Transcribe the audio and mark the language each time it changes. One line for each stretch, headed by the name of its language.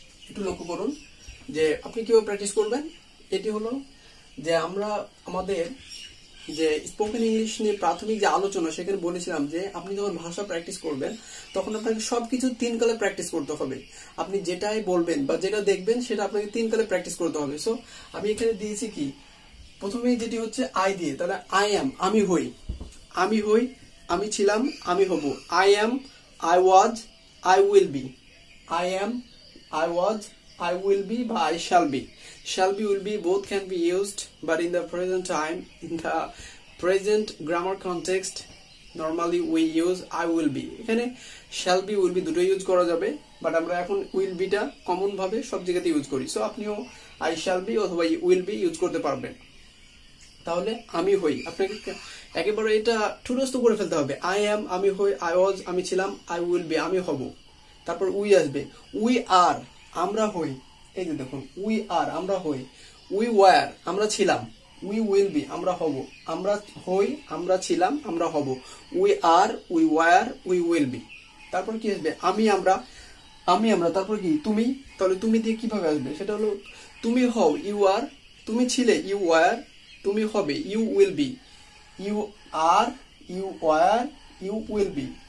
Bangla: একটু লক্ষ্য করুন যে আপনি কিভাবে প্র্যাকটিস করবেন। এটি হলো যে আমরা আমাদের যে স্পোকেন ইংলিশ নিয়ে প্রাথমিক যে আলোচনা সেখানে বলেছিলাম যে আপনি যখন ভাষা প্র্যাকটিস করবেন তখন আপনাকে সবকিছু 3 কালে প্র্যাকটিস করতে হবে। আপনি যেটাই বলবেন বা যেটা দেখবেন সেটা আপনাকে 3 কালে প্র্যাকটিস করতে হবে। সো আমি এখানে দিয়েছি কি, প্রথমে যেটি হচ্ছে আই দিয়ে, তাহলে
English: I am
Bangla: আমি হই, আমি হই, আমি ছিলাম, আমি হব।
English: I am, I was, I will be. I am, I was, I will be,
Bangla: বা
English: I shall be. Shall be, will be, both can be used, but in the present time, in the present grammar context, normally we use I will be.
Bangla: এখানে shall be, will be দুটো use করা যাবে, but আমরা এখন will be টা common ভাবে সব জায়গাতে ইউজ করি। সো আপনিও
English: I shall be
Bangla: অথবা will be ইউজ করতে পারবেন। তাহলে আমি হই, আপনাকে একেবারে এটা ঠুনস্থ করে ফেলতে হবে।
English: I am
Bangla: আমি হই,
English: I was
Bangla: আমি ছিলাম,
English: I will be
Bangla: আমি হব। তারপর উই আসবে, উই আর আমরা হই, এই যে দেখুন উই আর আমরা হই, উই ওয়ার আমরা ছিলাম, উই উইল বি আমরা হব, আমরা হই, আমরা ছিলাম, আমরা হব,
English: We are, we were, we will be.
Bangla: তারপর কি আসবে, আমি আমরা, আমি আমরা, তারপর কি তুমি, তাহলে তুমি দিয়ে কিভাবে আসবে, সেটা হলো তুমি হও ইউ আর, তুমি ছিলে ইউ ওয়ার, তুমি হবে you will be,
English: You are, you were, you will be.